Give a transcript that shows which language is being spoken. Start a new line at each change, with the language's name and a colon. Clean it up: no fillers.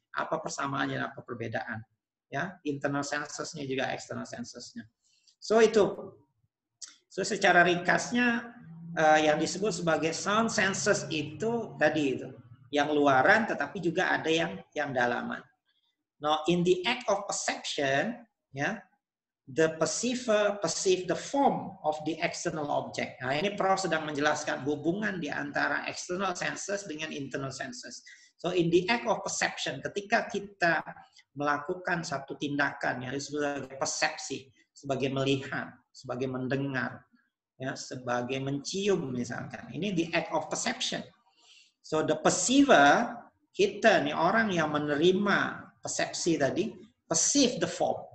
Indonesian: Apa persamaannya, apa perbedaan. Ya, internal senses-nya juga external senses-nya. So itu. So secara ringkasnya yang disebut sebagai sound senses itu tadi itu, yang luaran tetapi juga ada yang dalaman.
English: Now in the act of perception, ya, the perceiver perceive the form of the external object.
Indonesian: Nah, ini Prof sedang menjelaskan hubungan di antara external senses dengan internal senses.
English: So in the act of perception,
Indonesian: ketika kita melakukan satu tindakan yang disebut sebagai persepsi, sebagai melihat, sebagai mendengar, ya, sebagai mencium misalkan. Ini
English: the act of perception. So the perceiver,
Indonesian: kita nih orang yang menerima persepsi tadi,
English: perceive the form.